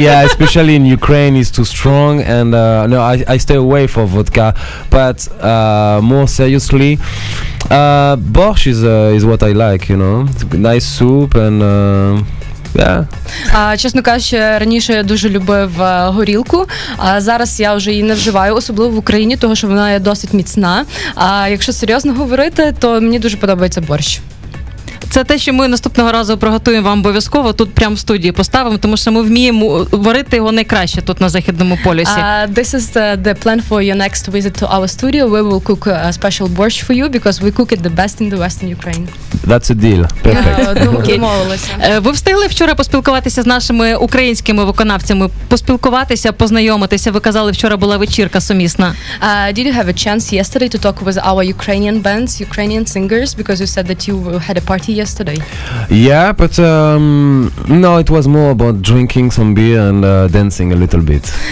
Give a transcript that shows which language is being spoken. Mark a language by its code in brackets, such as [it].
[en] Especially in Ukraine, it's too strong, and no, I stay away from vodka. But more seriously, borscht is what I like. You know, nice soup and. [uk] Чесно кажучи, раніше я дуже любив горілку, а зараз я вже її не вживаю, особливо в Україні, тому що вона є досить міцна. А якщо серйозно говорити, то мені дуже подобається борщ. Це те, що ми наступного разу приготуємо вам обов'язково, тут прямо в студії поставимо, тому що ми вміємо варити його найкраще тут на Західному полюсі. [en] This is the plan for your next visit to our studio. We will cook a special borscht for you because we cook it the best in the Western Ukraine. That's a deal. Perfect. [uk] Домовилися. Ви встигли вчора поспілкуватися з нашими українськими виконавцями, поспілкуватися, познайомитися? Ви казали, вчора була вечірка сумісна. [en] Did you have a chance yesterday to talk with our Ukrainian bands, Ukrainian singers? Because you said that you had a party yesterday. Yeah, but no, it was more about drinking some beer and dancing a little bit.